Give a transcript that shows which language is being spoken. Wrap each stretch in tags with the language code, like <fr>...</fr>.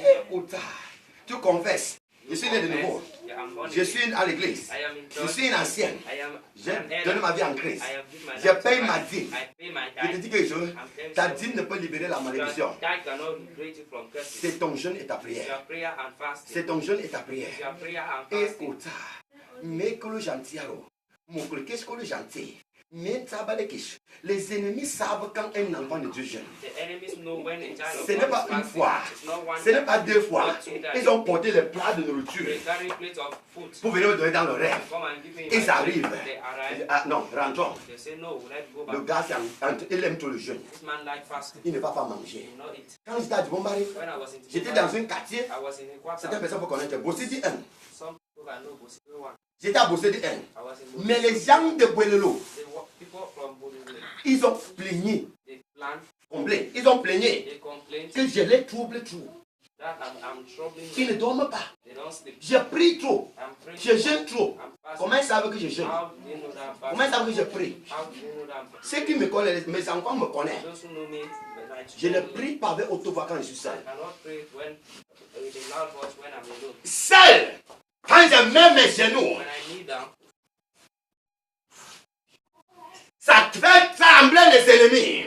<fr>Écoute, tu confesses. Je suis né de nouveau.</fr> <en>You I'm born</en> <fr>Je</fr> <en>again.</en> <fr>suis à l'église.</fr> <en>I am in</en> <fr>Je</fr> <en>church.</en> <fr>suis une ancienne.</fr> <en>I am</en> <fr>J'ai</fr> <en>an elder.</en> <fr>donné ma vie en Christ.</fr> <en>I have given my</en> <fr>Je</fr> <en>life to</en> <fr>paye ma</fr> <en>Christ.</en> <fr>dîme.</fr> <en>I pay my</en> <fr>Je te</fr> <en>tithe.</en> <fr>dis quelque chose.</fr> <en>I'm telling</en> <fr>Ta</fr> <en>you,</en> <fr>dîme ne peut libérer la malédiction.</fr> <en>your tithe cannot liberate you from curses.</en> <fr>C'est ton jeûne et ta</fr> <en>It's</en> <fr>prière.</fr> <en>your prayer and fasting.</en> <fr>C'est ton jeûne et ta</fr> <en>It's</en> <fr>prière.</fr> <en>your prayer and fasting.</en> <fr>Écoute, mais que le gentil, qu'est-ce que le gentil? Mais les ennemis savent quand un enfant de Dieu jeûne.</fr> <en>The enemies know when a child of</en> <fr>Ce n'est</fr> <en>God</en> <fr>pas</fr> <en>is</en> <fr>une</fr> <en>fasting.</en> <fr>fois,</fr> <en>It's not one</en> <fr>ce n'est</fr> <en>time.</en> <fr>pas deux fois.</fr> <en>Not two times.</en> <fr>Ils ont porté les plats de nourriture</fr> <en>They carry plate of food.</en> <fr>pour venir me donner dans le rêve.</fr> <en>Come and give me</en> <fr>Ils</fr> <en>my</en> <fr>arrivent.</fr> <en>food. They arrive.</en> <fr>Ah non, rentrons.</fr> <en>They say no, let's go</en> <fr>Le</fr> <en>back.</en> <fr>gars, il aime trop le jeûne.</fr> <en>This man like fasting.</en> <fr>Il ne va pas manger.</fr> <en>You know it.</en> <fr>Quand j'étais à Dubombari,</fr> <en>When I was in</en> <fr>j'étais dans un quartier.</fr> <en>I was in a quarter.</en> <fr>Certaines personnes pour connaître. Bossidi 1.</fr> <en>Some people can know Bosibwe one.</en> <fr>J'étais à Bossidi 1.</fr> <en>I was in Bosibwe.</en> <fr>Mais les gens de Boelelo,</fr> <en>People from Bosibwe,</en> <fr>ils ont plaigné.</fr> <en>they plan,</en> <fr>Comblé. Ils ont plaigné</fr> <en>they complain</en> <fr>que je les trouble trop.</fr> <en>that I'm troubling</en> <fr>Ils ne</fr> <en>them.</en> <fr>dorment pas.</fr> <en>They don't sleep.</en> <fr>Je prie trop.</fr> <en>I'm praying.</en> <fr>Je jeûne trop.</fr> <en>I'm fasting.</en> <fr>Comment ils savent que je jeûne?</fr> <en>How do they know that I'm fasting?</en> <fr>Comment ils savent que je prie?</fr> <en>How do they know that I'm fasting?</en> <fr>Ceux qui me connaissent, mes enfants me connaissent.</fr> <en>Those who know me, but I</en> <fr>Je ne</fr> <en>know me.</en> <fr>prie pas avec haute voix quand je suis</fr> <en>I</en> <fr>seul.</fr> <en>cannot pray when with a loud voice when I'm alone.</en> <fr>Seul, quand je mets mes genoux,</fr> <en>When I kneel down,</en> <fr>ça fait trembler les ennemis.</fr>